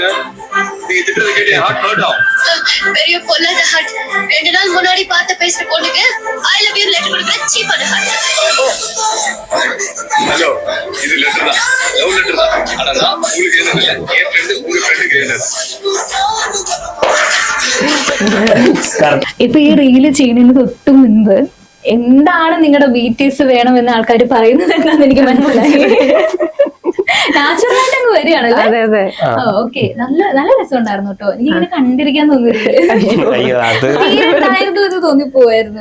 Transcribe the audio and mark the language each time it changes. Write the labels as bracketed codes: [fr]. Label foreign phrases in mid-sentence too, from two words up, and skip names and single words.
[ta] நீங்க திட்டறது கேட்டே [en] heart hurt [ta] ஆகும். பெரிய பொல்லாத ஹார்ட். 2 நாள் முன்னாடி பார்த்த பேசுற பொண்ணுக்கு [en] I love you letter [ta] கொடுக்க சீப்பான ஹார்ட். ஹலோ இது லெட்டர் தான், [en] love letter [ta] தான். ஆனா நான் உங்களுக்கு என்ன இல்ல, என் ஃப்ரெண்ட் உங்க ஃப்ரெண்டுக்கு என்ன. [ml] ഇപ്പൊ ഈ റീല് ചെയ്യുന്നതിന് തൊട്ട് മുൻപ് എന്താണ് നിങ്ങളുടെ BTS വേണമെന്ന് ആൾക്കാർ പറയുന്നത് എന്നാന്ന് എനിക്ക് മനസ്സിലായി. നാച്ചുറൽ ആയിട്ട് അങ്ങ് വരികയാണല്ലേ? ഓക്കെ, നല്ല നല്ല രസം ഉണ്ടായിരുന്നു കേട്ടോ. എനിക്ക് ഇങ്ങനെ കണ്ടിരിക്കാൻ തോന്നിയിട്ടായിരുന്നു ഇത് തോന്നിപ്പോവായിരുന്നു.